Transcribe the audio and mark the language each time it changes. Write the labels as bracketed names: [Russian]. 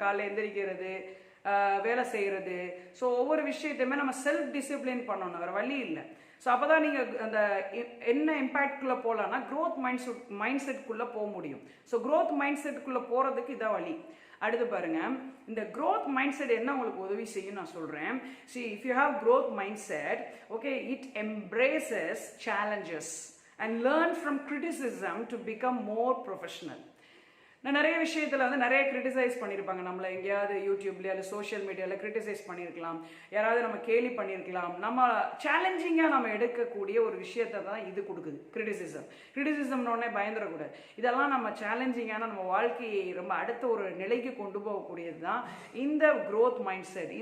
[Tamil] காலையில் எந்திரிக்கிறது, வேலை செய்கிறது. ஸோ ஒவ்வொரு விஷயத்தையுமே நம்ம செல்ஃப் டிசிப்ளின் பண்ணணும், வேறு வழி இல்லை. ஸோ அப்போ தான் நீங்கள் அந்த என்ன இம்பேக்ட்குள்ளே போகலான்னா க்ரோத் மைண்ட் செட்குள்ளே போக முடியும். ஸோ க்ரோத் மைண்ட் செட்டுக்குள்ளே போகிறதுக்கு இதான் வழி. அடுத்து பாருங்கள், இந்த க்ரோத் மைண்ட் செட் என்ன உங்களுக்கு உதவி செய்யும் நான் சொல்கிறேன். [English] See, if you have growth mindset, okay, it embraces challenges and learn from criticism to become more professional. [Tamil] நான் நிறைய விஷயத்தில் வந்து நிறைய கிரிட்டிசைஸ் பண்ணியிருப்பாங்க. நம்மளை எங்கேயாவது யூடியூப்லேயே இல்லை சோஷியல் மீடியாவில் கிரிட்டிசைஸ் பண்ணியிருக்கலாம், யாராவது நம்ம கேலி பண்ணியிருக்கலாம். நம்ம சேலஞ்சிங்காக நம்ம எடுக்கக்கூடிய ஒரு விஷயத்தை தான் இது கொடுக்குது, கிரிட்டிசிசம்னோடனே பயந்துடக்கூடாது. இதெல்லாம் நம்ம சேலஞ்சிங்கான நம்ம வாழ்க்கையை ரொம்ப அடுத்த ஒரு நிலைக்கு கொண்டு போகக்கூடியது தான் இந்த க்ரோத் மைண்ட் செட்.